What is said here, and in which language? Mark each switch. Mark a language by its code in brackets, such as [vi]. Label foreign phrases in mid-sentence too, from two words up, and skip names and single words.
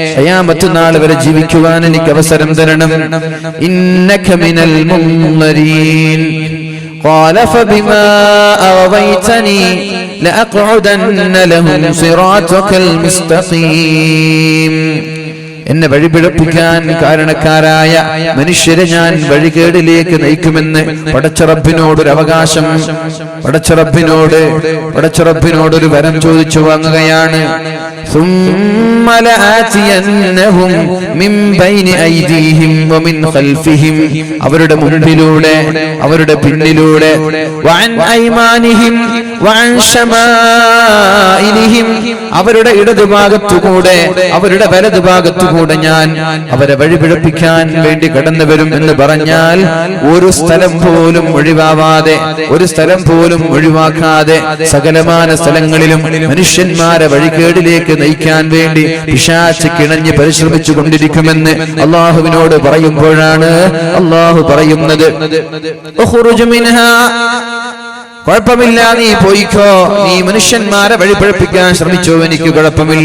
[ml] ഖിയാമത്ത് നാൾ വരെ ജീവിക്കുവാൻ എനിക്ക് അവസരം തരണം. [ar] إنك من المنظرين. قال فبما أغويتني لأقعدن لهم صراطك المستقيم. [ml] എന്നെ വഴിപിഴപ്പിക്കാൻ കാരണക്കാരായ മനുഷ്യരെ ഞാൻ വഴികേടിലേക്ക് നയിക്കുമെന്ന് പടച്ചറബിനോടൊരു അവകാശം, പടച്ചറബിനോടൊരു വരം ചോദിച്ചു വാങ്ങുകയാണ്. [ar] ثم لآتينهم من بين أيديهم ومن خلفهم. [ml] അവരുടെ മുൻപിലൂടെ, അവരുടെ പിന്നിലൂടെ, [ar] وعن أيمانهم وعن شمائلهم. [ml] അവരുടെ ഇടതുഭാഗത്തുകൂടെ, അവരുടെ വലതുഭാഗത്തുകൂടെ ഞാൻ അവരെ വഴിപിഴപ്പിക്കാൻ വേണ്ടി കടന്നു വരും എന്ന് പറഞ്ഞാൽ ഒരു സ്ഥലം പോലും ഒഴിവാവാതെ, ഒരു സ്ഥലം പോലും ഒഴിവാക്കാതെ സകലമാന സ്ഥലങ്ങളിലും മനുഷ്യന്മാരെ വഴികേടിലേക്ക് നയിക്കാൻ വേണ്ടി പിശാച് കിണഞ്ഞ് പരിശ്രമിച്ചു കൊണ്ടിരിക്കുമെന്ന് അല്ലാഹുവിനോട് പറയുമ്പോഴാണ് അല്ലാഹു പറയുന്നത്, കുഴപ്പമില്ല, നീ പോയിക്കോ, നീ മനുഷ്യന്മാരെ വഴിപഴപ്പിക്കാൻ ശ്രമിച്ചോ, എനിക്ക് കുഴപ്പമില്ല.